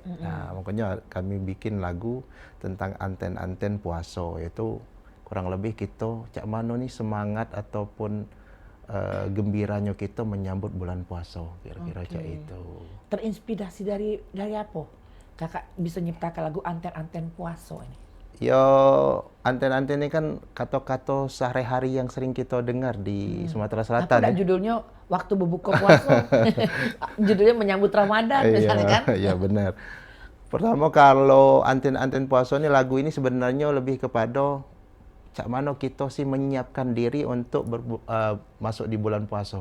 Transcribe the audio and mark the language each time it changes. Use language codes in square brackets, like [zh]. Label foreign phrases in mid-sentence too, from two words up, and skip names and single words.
[id] Nah, makanya kami bikin lagu tentang anten-anten puasa, yaitu kurang lebih kita [plg] cak mano [id] nih semangat ataupun gembiranya kita menyambut bulan puasa kira-kira Cek itu. Terinspirasi dari apa? Kakak bisa nyiptakan lagu anten-anten puasa ini? Yo, anten-anten ini kan kata-kata sehari-hari yang sering kita dengar di Sumatera Selatan. Apa judulnya waktu berbuka puasa? Judulnya menyambut Ramadan misalnya kan? Iya benar. Pertama kalau anten-anten puasa ini lagu ini sebenarnya lebih kepada [plg] cak mano [id] kita sih menyiapkan diri untuk masuk di bulan puasa.